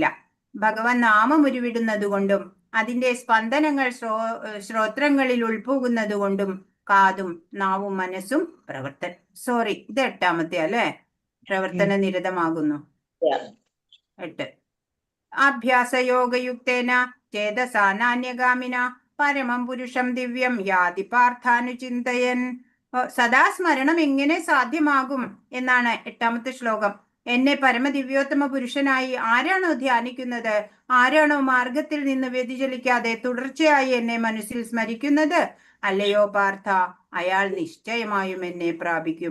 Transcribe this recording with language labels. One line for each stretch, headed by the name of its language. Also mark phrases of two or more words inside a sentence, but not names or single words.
Malayalam: ഭഗവാൻ നാമം ഉരുവിടുന്നതുകൊണ്ടും അതിന്റെ സ്പന്ദനങ്ങൾ ശ്രോത്രങ്ങളിൽ ഉൾപോകുന്നതുകൊണ്ടും കാതും നാവും മനസ്സും ഇത് 8ാമത്തെ അല്ലെ, പ്രവർത്തന നിരതമാകുന്നു.
Sanskrit: 8. അഭ്യാസയോഗയുക്തേന ചേതസാ നാന്യഗാമിന പരമം പുരുഷം ദിവ്യം യാതി പാർത്ഥാനുചിന്തയൻ.
Malayalam: സദാ സ്മരണം എങ്ങനെ സാധ്യമാകും എന്നാണ് 8ാമത്തെ ശ്ലോകം. എന്നെ പരമദിവ്യോത്തമ പുരുഷനായി ആരാണോ ധ്യാനിക്കുന്നത്, ആരാണോ മാർഗത്തിൽ നിന്ന് വ്യതിചലിക്കാതെ തുടർച്ചയായി എന്നെ മനസ്സിൽ സ്മരിക്കുന്നത്, അല്ലയോ പാർത്ഥ, അയാൾ നിശ്ചയമായും എന്നെ പ്രാപിക്കും.